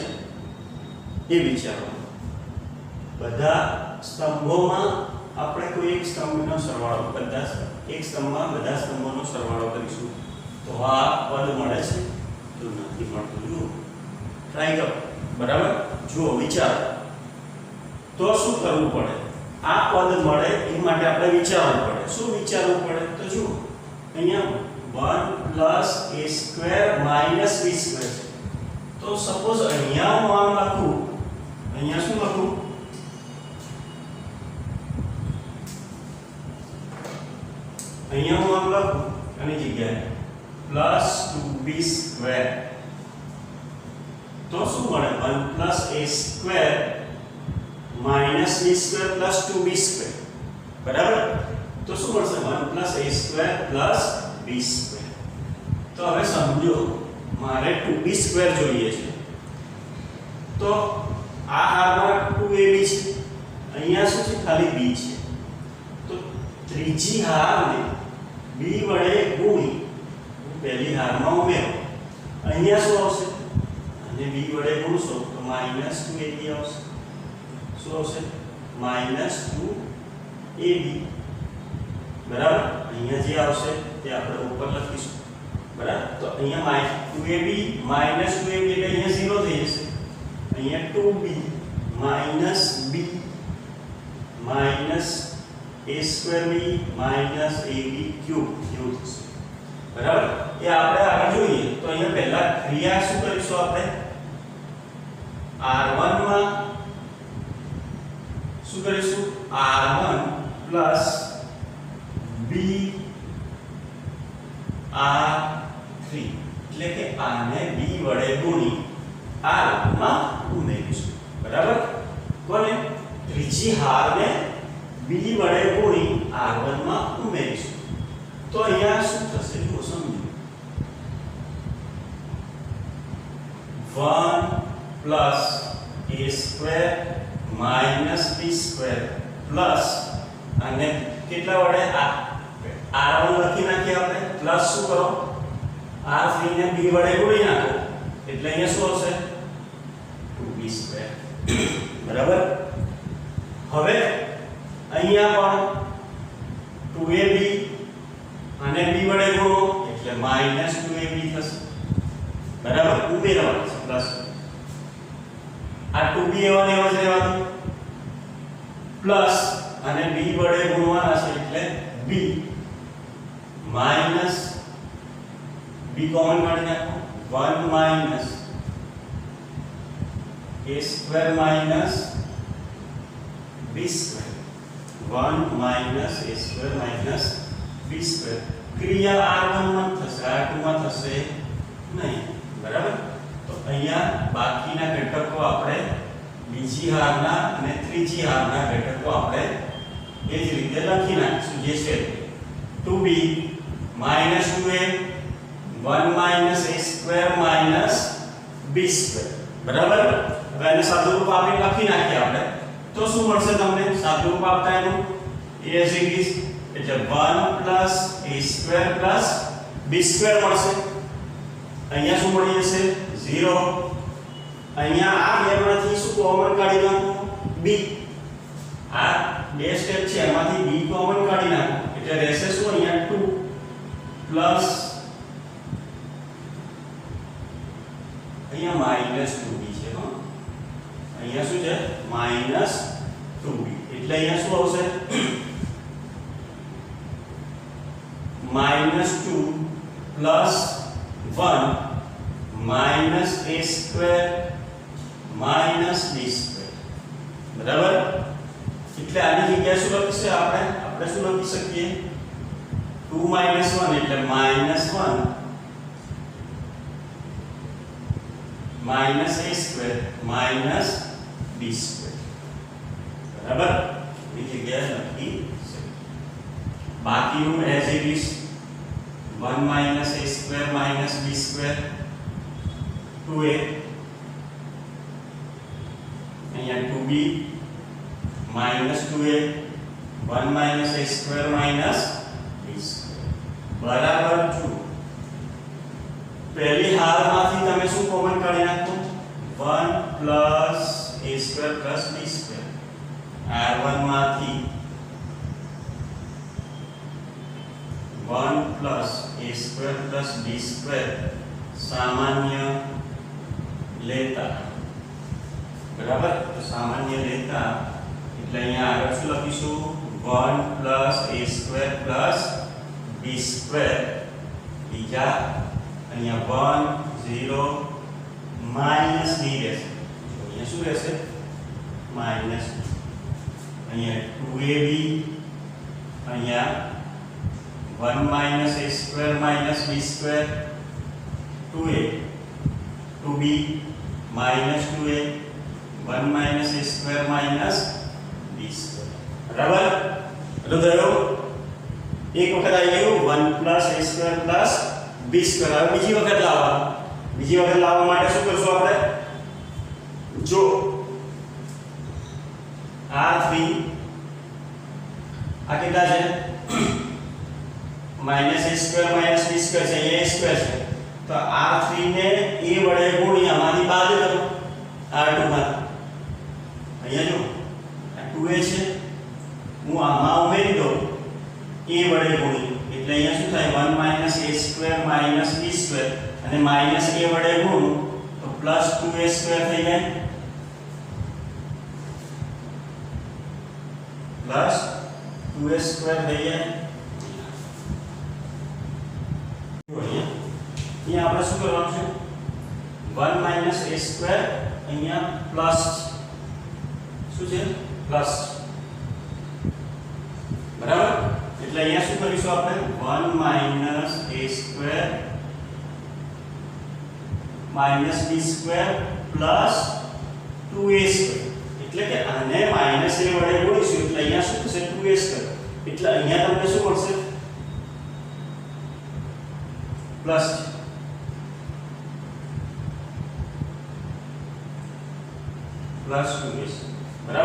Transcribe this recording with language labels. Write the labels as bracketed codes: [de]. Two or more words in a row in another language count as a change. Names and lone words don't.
[gu] એ વિચારો બધા સ્તંભોમાં આપણે કોઈ એક સ્તંભનો સરવાળો એક સ્તંભમાં બધા સ્તંભોનો સરવાળો કરીશું તો આ પદ મળે છે તો નથી મળતું. જુઓ ટ્રાય કરો. બરાબર? જુઓ વિચાર તો શું કરવું પડે? આ પદ મળે એ માટે આપણે વિચારવું પડે. શું વિચારવું પડે? તો જુઓ અહીંયા [en] 1 plus a square minus b square [gu] છે. તો સપોઝ અહીંયા હું આમ લખું, અહીંયા શું લખું? અહીંયા હું આમ લખું આની જગ્યાએ [en] plus 2b square [gu] તો શું મળે? [en] 1 plus a square minus b square plus 2b square. [gu] બરાબર? તો શું મળશે? [en] 1 plus a square plus b square. [gu] તો હવે સમજો મારે [en] 2b square [gu] જોઈએ છે તો આ હારમાં 2ab છે, અહીંયા શું છે? ખાલી b છે. તો ત્રીજી હારને b વડે ગુણી પહેલી હારમાં ઉમેરો. અહીંયા શું આવશે? અને b વડે ગુણશો તો -2ab આવશે. શું આવશે? -2ab. બરાબર? અહીંયા જે આવશે તે આપણે ઉપર લખીશું. બરાબર? તો અહીંયા 2ab -2ab એટલે અહીંયા 0 થઈ જશે. અહીંયા 2b -b [en] minus a square b minus ab cube [gu] એવું થશે. બરાબર? એ આપણે આગળ જોઈએ તો અહીંયા પહેલા ક્રિયા શું કરીશું? આપણે r1 માં શું કરીશું? [en] r1 plus b r3 [gu] એટલે કે આને b વડે ગુણી r માં ઉમેરીશું. બરાબર? કોને? ત્રીજી હારને b વડે ગુણી r1 માં ઉમેરીશું. તો અહીંયા શું થશે? જુઓ સમજો. [en] 1 plus a square minus b square plus [gu] અને કેટલા વડે r1 લખી નાખીએ આપણે. પ્લસ શું કરો? r3 ને b વડે ગુણી નાખો એટલે અહીંયા શું આવશે? [en] 2b square. [gu] બરાબર? હવે અહીંયા પણ 2ab અને b વડે ગુણો એટલે -2ab થશે. બરાબર? ઉમેરવાનું છે પ્લસ. આ 2b એવા ને એવા જ રહેવાનું પ્લસ અને b વડે ગુણવાના છે એટલે b માઈનસ b કોમન કાઢી નાખો. [en] 1 minus a square minus b square 1 minus a square minus b square. [gu] ક્રિયા r1 માં થશે, r2 માં થશે નહીં. બરાબર? તો અહીંયા બાકીના ઘટકો આપણે બીજી હારના અને ત્રીજી હારના ઘટકો આપણે એ જ રીતે લખી નાખીશું જે છે 2b -2a [en] 1 minus a square minus b square. [gu] બરાબર? હવે એને સાદુરૂપ આપીને લખી નાખીએ આપણે તો શું મળશે તમને? સાદુરૂપ આપતા એનું a [en] as it is [gu] એટલે [en] 1 plus a square plus b square [gu] મળશે. અહીંયા શું મળી જશે 0. અહીંયા આ બેમાંથી શું કોમન કાઢી નાખો b. આ બે સ્ટેપ છે એમાંથી b કોમન કાઢી નાખો એટલે રહેશે શું અહીંયા 2 પ્લસ અહીંયા માઈનસ 2b છે. હો અહીંયા શું છે માઈનસ 2b એટલે અહીંયા શું આવશે [en] -2 plus 1 minus a square minus b square. [gu] બરાબર. એટલે આની જગ્યાએ શું લખી છે આપણે શું લખી શકીએ [en] 2 minus 1 [gu] એટલે [en] -1 minus a square minus b square. [gu] બરાબર. એ જગ્યાએ લખી શકીએ. બાકીનું [en] as it is 1 minus a square minus b square 2a [gu] અહીંયા [en] 2b minus 2a 1 minus a square minus b square [gu] બરાબર 2. પહેલી હારમાંથી તમે શું કોમન કાઢી નાખો [en] 1 plus a square plus b square. [gu] r1 માંથી [en] 1 plus a square plus b square [gu] સામાન્ય લેતા. બરાબર. તો સામાન્ય લેતા એટલે અહીંયા આગળ શું લખીશું [en] 1 plus a square plus b square [gu] બીજા અહીંયા 1 0 [en] minus b [gu] રહેશે. અહીંયા શું રહેશે minus. અહીંયા 2ab અહીંયા [en] 1 minus a square minus b square 2a 2b minus 2a 1 minus a square minus b square. [gu] બરાબર. એટલે થયો એક વખત આવી ગયું [en] 1 plus a square plus b square. [gu] હવે બીજી વખત લાવવા માટે શું કરશું આપણે જો r3 આ કેટલા છે [en] minus a square minus b square [gu] છે [en] a square [gu] છે તો r3 ને a વડે ગુણી આમાંથી બાદ કરો r2 માં. અહીંયા જો આ 2a છે હું આમાં ઉમેરી દઉં a વડે ગુણી એટલે અહીંયા શું થાય [en] 1 minus a square minus b square [gu] અને [en] minus a [gu] વડે ગુણું તો [en] plus 2a square [gu] થઈ જાય [en] plus 2a square [gu] થઈ જાય. અહીંયા આપણે શું કરવાનું છે [en] 1 minus a square [gu] અહીંયા પ્લસ શું છે પ્લસ. બરાબર. એટલે અહીંયા શું કરીશું આપણે [en] 1 minus a square minus b square plus 2a square [gu] એટલે કે આને [en] minus a [gu] વડે ગુણીશું એટલે અહીંયા શું થશે [en] 2a square [gu] એટલે અહીંયા તમને શું મળશે પ્લસ પ્લસ 2a. બરાબર.